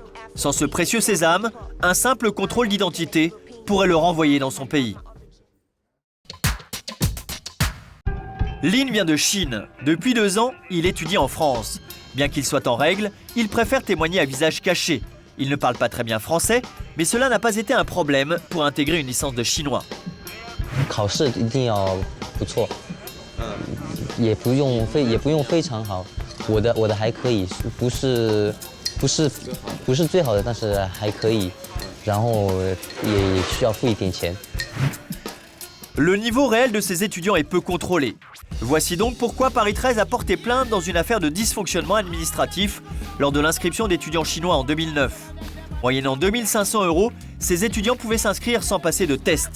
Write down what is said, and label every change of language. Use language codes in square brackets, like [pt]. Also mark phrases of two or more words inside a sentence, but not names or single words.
[fr] Sans ce précieux sésame, un simple contrôle d'identité pourrait le renvoyer dans son pays. Lin vient de Chine. Depuis 2 ans, il étudie en France. Bien qu'il soit en règle, il préfère témoigner à visage caché. Il ne parle pas très bien français, mais cela n'a pas été un problème pour intégrer une licence de chinois. [zh] 考试一定要不错，也不用非常好，我的还可以，不是最好的，但是还可以，然后也需要付一点钱。 [fr] Le niveau réel de ces étudiants est peu contrôlé. Voici donc pourquoi Paris 13 a porté plainte dans une affaire de dysfonctionnement administratif lors de l'inscription d'étudiants chinois en 2009. Moyennant 2500 €, ces étudiants pouvaient s'inscrire sans passer de test.